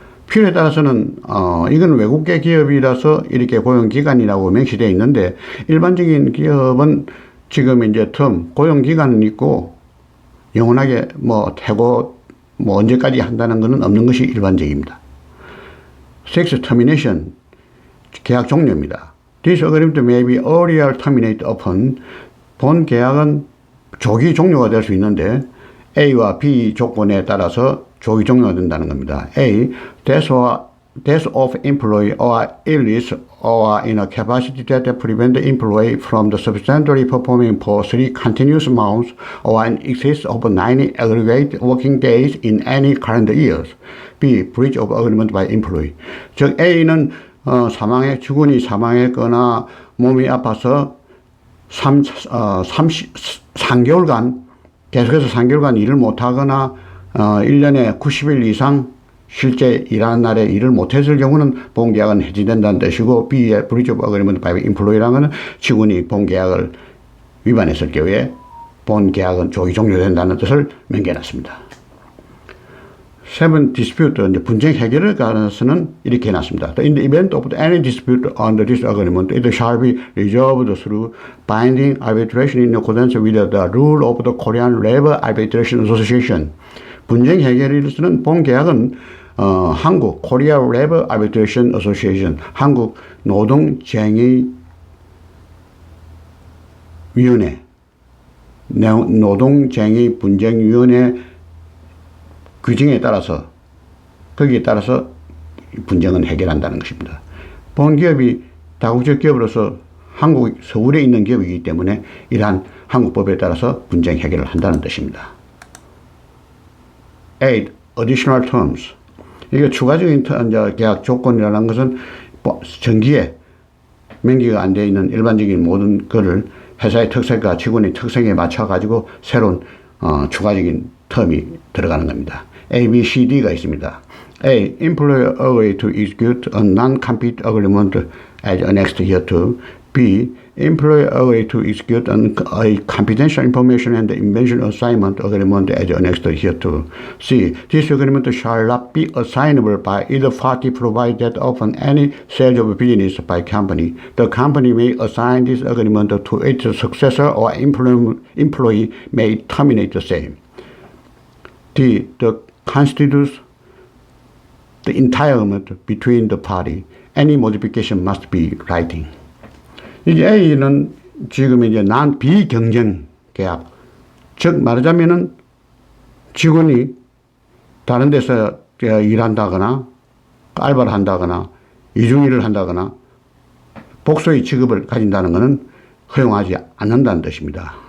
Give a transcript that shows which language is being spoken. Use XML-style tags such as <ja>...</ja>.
<ko>필요에 따라서는 이건 외국계 기업이라서 이렇게 고용기간이라고 명시되어 있는데, 일반적인 기업은 지금 이제 고용기간은 있고 영원하게 퇴고 언제까지 한다는 것은 없는 것이 일반적입니다.</ko> <en>Sex termination,</en> <ko>계약 종료입니다.</ko> <en>This agreement may be earlier terminated upon,</en> <ko>본 계약은 조기 종료가 될 수 있는데 A와 B 조건에 따라서 조기 종료가 된다는 겁니다.</ko> <en>A, death of employee or illness or in a capacity that prevent the employee from the substantially performing for 3 continuous months or in excess of 90 aggregate working days in any calendar years. B, breach of agreement by employee.</en> <ko>즉 A는 직원이 사망했거나 몸이 아파서 3개월간 계속해서 3개월간 일을 못하거나 1년에 90일 이상 실제 일하는 날에 일을 못했을 경우는 본계약은 해지된다는 뜻이고, B의</ko> <en>breach of agreement by employee</en> <ko>라는 것은 직원이 본계약을 위반했을 경우에 본계약은 조기 종료된다는 뜻을 명기해놨습니다. 7, dispute, 이제 분쟁 해결에 관해서는 이렇게 해놨습니다.</ko> <en>In the event of any dispute under this agreement, it shall be resolved through binding arbitration in accordance with the rule of the Korean Labor Arbitration Association.</en> <ko>분쟁 해결에서는 본 계약은 한국 Korea Labor Arbitration Association, 한국 노동쟁의위원회, 노동쟁의 분쟁위원회 규정에 따라서, 거기에 따라서 분쟁은 해결한다는 것입니다. 본 기업이 다국적 기업으로서 한국 서울에 있는 기업이기 때문에 이러한 한국법에 따라서 분쟁 해결을 한다는 뜻입니다.</ko> <en>8. Additional terms.</en> <ko>이게 추가적인 계약 조건이라는 것은 정기에 명기가 안 되어 있는 일반적인 모든 것을 회사의 특색과 직원의 특성에 맞춰 가지고 새로운 추가적인 텀이 들어가는 겁니다. A, B, C, D가 있습니다.</ko> <en>A, employer agree to execute a non-compete agreement as annexed hereto. B, employer agree to execute a confidential information and invention assignment agreement as annexed hereto. C, this agreement shall not be assignable by either party provided that upon any sale of business by company, the company may assign this agreement to its successor or employee may terminate the same. D, the constitutes the entire agreement between the party. Any modification must be writing.</en> <ko>이제 A는 지금 이제 비경쟁 계약. 즉 말하자면은 직원이 다른 데서 일한다거나 알바를 한다거나 이중일을 한다거나 복소의 직업을 가진다는 것은 허용하지 않는다는 뜻입니다.</ko>